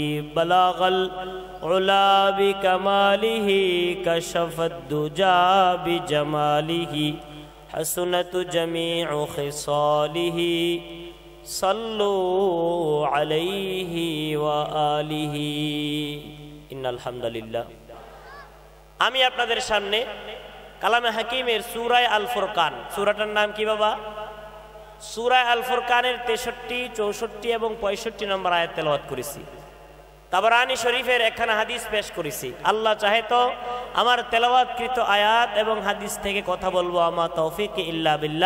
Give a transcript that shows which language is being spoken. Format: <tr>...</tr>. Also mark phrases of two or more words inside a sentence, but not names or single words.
<ar>بلغ العلا بکمالہ کشف الدجى بجمالہ حسنت جمیع خصالہ صلو علیہ وآلہ۔ ان الحمدللہ۔</ar> <bn>আমি আপনাদের সামনে কালামে হাকিমের সূরা আল ফুরকান, সূরাটার নাম কি বাবা? সূরা আল ফুরকানের 63, 64 এবং 65 নম্বর আয়াত তেলাওয়াত করেছি। তাবরানী শরীফের একখানা হাদিস পেশ করেছি। আল্লাহ চাহে তো আমার তেলাওয়াতকৃত আয়াত এবং হাদিস থেকে কথা বলবো, আমার</bn> <ar>توفيق إلا بالله.</ar>